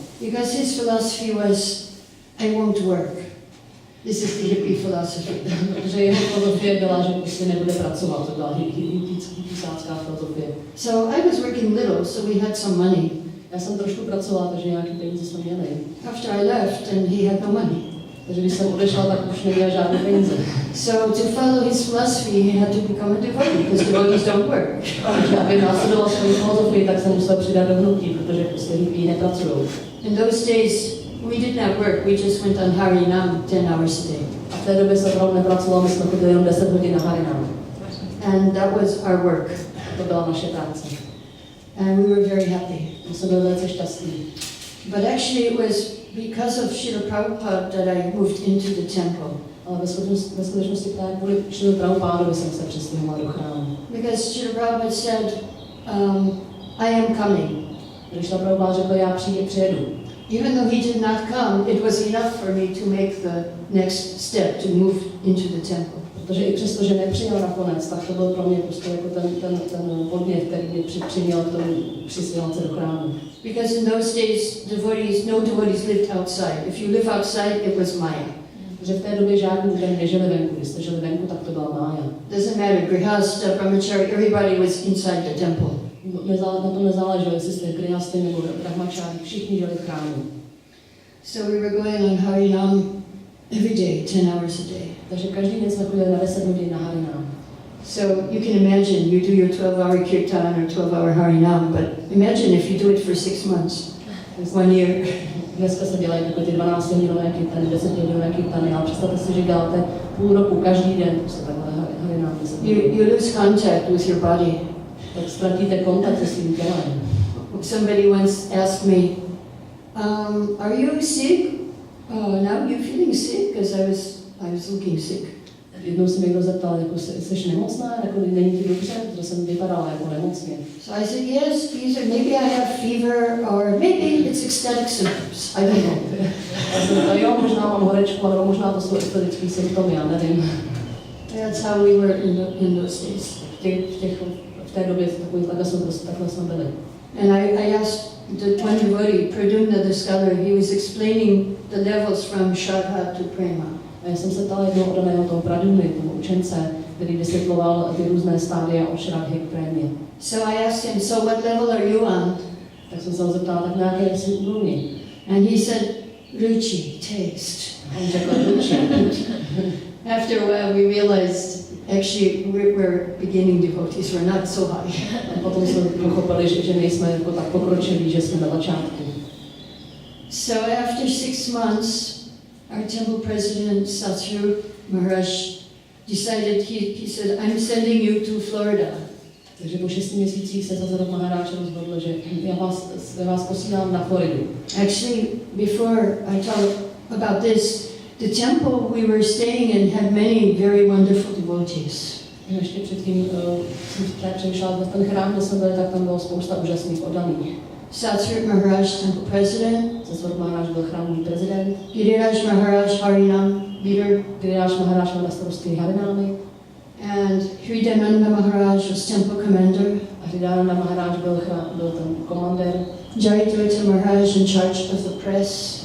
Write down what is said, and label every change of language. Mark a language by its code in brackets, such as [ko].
[en] Because his philosophy was, I won't work. This is the hippie philosophy. [cs] Protože jeho filozofie byla, že prostě nebude pracovat, to byla hippiesácká filozofie. [en] So I was working little, so we had some money. [cs] Já jsem trošku pracovala, takže nějaký peníze jsme měli. [en] After I left, and he had no money. [cs] Takže když jsem odešla, tak už neměl žádné peníze. [en] So to follow his philosophy, he had to become a devotee, because devotees don't work. [cs] Takže aby následoval svoji filozofii, tak jsem musela přidat do hnutí, protože prostě hippie nepracují. [en] In those days, we did not work, we just went on Harinam 10 hours a day. [cs] A v té době se opravdu nepracovalo, my jsme chodili jenom 10 hodin na Harinam. [en] And that was our work. [cs] To byla naše práce. [en] And we were very happy. [cs] My jsme byli velice šťastní. [en] But actually it was because of Srila Prabhupada that I moved into the temple. [cs] Ale ve skutečnosti právě kvůli Srilu Prabhupádovi jsem se přestěhovala do chrámu. [en] Because Srila Prabhupada said, I am coming. [cs] Když Srila Prabhupada řekl, já přijedu. [en] Even though he did not come, it was enough for me to make the next step, to move into the temple. [cs] Protože i přesto, že nepřijel nakonec, tak to byl pro mě prostě jako ten podnět, který mě přiměl k tomu přistěhovat se do chrámu. [en] Because in those days, no devotees lived outside. If you live outside, it was Maya. [cs] Protože v té době žádný lidé nežili venku. Když jste žili venku, tak to byla mája. [en] Doesn't matter, grihasta, brahmachari, everybody was inside the temple. [cs] Na tom nezáleželo, jestli jste grihasty nebo brahmachari, všichni žili v chrámu. [en] So we were going on Harinam every day, 10 hours a day. [cs] Takže každý den jsme chodili na 10 hodin na Harinam. [en] So you can imagine, you do your 12-hour kirtan or 12-hour Harinam, but imagine if you do it for 6 months, 1 year. [cs] Dneska se dělají takové ty 12-hodinové kirtany, 10-hodinové kirtany, ale představte si, že děláte půl roku každý den, prostě takhle Harinam. [en] You lose contact with your body. [cs] Tak ztratíte kontakt se svým tělem. [en] Somebody once asked me, are you sick? Now you're feeling sick? Because I was looking sick. [cs] Jednou se mi někdo zeptal, jako jsi nemocná, jako není ti dobře, protože jsem vypadala jako nemocně. [en] So I said, yes, either maybe I have fever or maybe it's ecstatic symptoms. I don't know. [cs] Já jsem říkala, jo, možná mám horečku, nebo možná to jsou ekstatické symptomy, já nevím. [en] That's how we were in those days. [cs] V té době takhle jsme byli. [en] And I asked the one devotee, Pradumna the scholar, he was explaining the levels from Shraddha to Prema. [cs] A já jsem se ptala jednoho oddaného toho Pradumny, toho učence, který vysvětloval ty různé stádia od Shraddhy k Prémě. [en] So I asked him, so what level are you on? [cs] Tak jsem se ho zeptala, tak na jaké jsi úrovni? [en] And he said, Ruchi, taste. [cs] On řekl, Ruchi. [en] After a while we realized, actually we're beginning devotees, we're not so high. [cs] A potom jsme pochopili, že nejsme jako tak pokročilí, že jsme na začátku. [en] So after 6 months, our temple president, Satsuru Maharaj, decided, he said, I'm sending you to Florida. [cs] Takže po 6 měsících se Satsuru Maharaj rozhodl, že já vás posílám na Floridu. [en] Actually, before I talk about this, the temple we were staying in had many very wonderful devotees. [cs] Ještě předtím jsem přemýšlela, že ten chrám, kde jsme byli, tak tam bylo spousta úžasných oddaných. [en] Satsuru Maharaj, temple president. [cs] Satsuru Maharaj byl chrámový prezident. [en] Giriraj Maharaj, Harinam leader. [cs] Giriraj Maharaj měl na starosti Harinámy. [en] And Hridayananda Maharaj was temple commander. [cs] A Hridayananda Maharaj byl ten komandér. [en] Jayadvaita Maharaj in charge of the press.